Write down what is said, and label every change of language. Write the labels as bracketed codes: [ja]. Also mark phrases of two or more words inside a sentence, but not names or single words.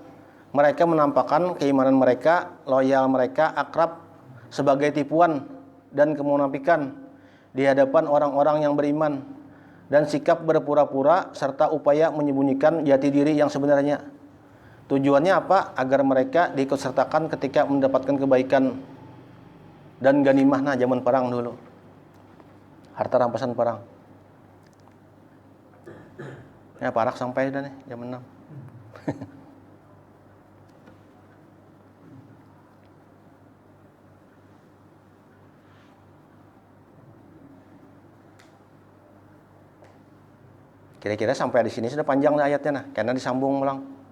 [id] Mereka menampakkan keimanan mereka, loyal mereka, akrab sebagai tipuan dan kemunafikan di hadapan orang-orang yang beriman, dan sikap berpura-pura serta upaya menyembunyikan jati diri yang sebenarnya. Tujuannya apa? Agar mereka diikutsertakan ketika mendapatkan kebaikan dan ganimah zaman perang dulu, harta rampasan perang. Ya parak sampai dah nih jam 6. Kira-kira sampai di sini sudah panjang ayatnya nah, karena disambung ulang.